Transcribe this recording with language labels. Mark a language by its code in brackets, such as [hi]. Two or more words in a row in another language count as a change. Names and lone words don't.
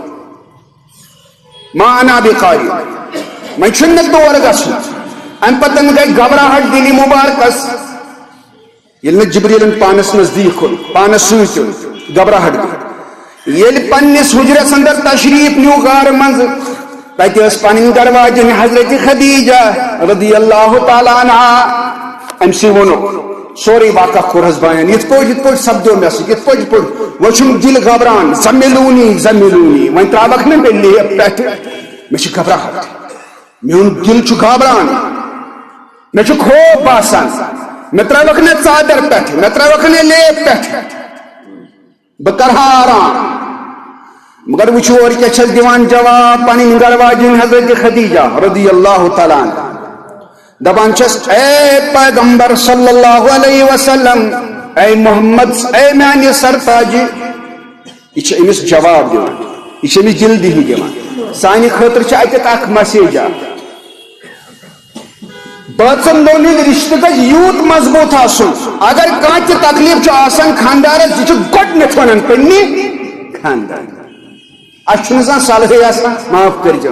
[ar] ما انا بقاری [ks] وۄنۍ چھُنہٕ مےٚ تور گژھُن امہِ پتہٕ گٔے گھبراہٹ دِلہِ مبارکس ییٚلہِ نہٕ جبریٖلن پانس نزدیٖک کھوٚت پانس سۭتۍ اوٚن گھبراہٹ گٔے ییٚلہِ پننِس حُجرس اندر تشریف نیوٗ غارٕ منٛزٕ تتہِ ٲس پنٕنۍ درواجن حضرت خدیجہ [ar] رضی اللہ تعالیٰ عنہا [ks] ام سی ونو سوری واقع کورس بیان یت پوٹ سپدو مے سۭتۍ یت پوٹ وہ چھُم دل گھبران زملونی وۄنۍ تراوکھ نہ مےٚ لیپ پٮ۪ٹھ مےٚ چھِ گھبراہٹ میون دل چھُ گھبران مےٚ چھُ خوف باسان مےٚ تراوکھ نہ ژادر پٮ۪ٹھ مےٚ تراوکھ نہ لیپ پٮ۪ٹھ بہٕ کرہا آرام مگر وٕچھو اور کیٛاہ چھس دِوان جواب پنٕنۍ گھر واجِنۍ حضرت خدیجہ [ar] رضی اللہ تعالیٰ عنہ [ks] دپان چھس اے پیغمبر [ar] صلی اللہ علیہ وسلم [ks] اے محمد اے میانہِ سرتاجہِ یہ چھِ أمِس جواب دِوان یہ چھِ أمِس جلدی دِوان سانہِ خٲطرٕ چھِ اَتٮ۪تھ اکھ مسیج بٲژن دۄن ہٕنٛدۍ رِشتہٕ گژھِ یوٗت مضبوٗط آسُن اگر کانٛہہ تہِ تکلیٖف چھُ آسان خانٛدارس یہِ چھُ گۄڈٕنیتھ ونان پننہِ خانٛدار اَسہِ چھُنہٕ زانٛہہ صلحٕے آسان معاف کٔرۍزیو